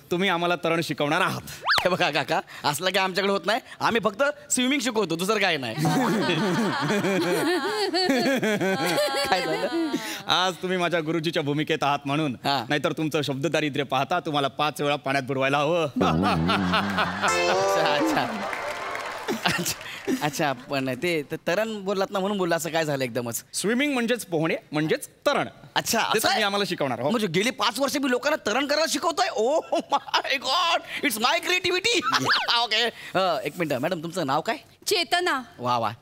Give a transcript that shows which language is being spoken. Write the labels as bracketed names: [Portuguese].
[Marathi] तुम्ही आम्हाला तरण शिकवणार आहात. हे बघा काका, असलं काय आमच्याकडे होत नाही. आम्ही फक्त स्विमिंग शिकवतो, दुसरं काय नाही. काय झालं? आज तुम्ही माझ्या गुरुजीच्या भूमिकेत आहात म्हणून. हा. नाहीतर तुमचं शब्द दारिद्र्य पाहता तुम्हाला 5 वेळा पाण्यात बुडवायला हवं. अच्छा अच्छा अच्छा अच्छा. पण ते तरण बोललात ना, म्हणून बोलला. असं काय झालं एकदमच? स्विमिंग म्हणजेच पोहणे म्हणजेच तरण. अच्छा, ते असं आहे? तुम्ही आम्हाला शिकवणार आहोत. म्हणजे गेली 5 वर्ष मी लोकांना तरण करायला शिकवतोय. [English] Oh my god, it's my creativity. [Marathi] Okay, एक मिनिट मॅडम, तुमचं नाव काय? चेतना. वा वा.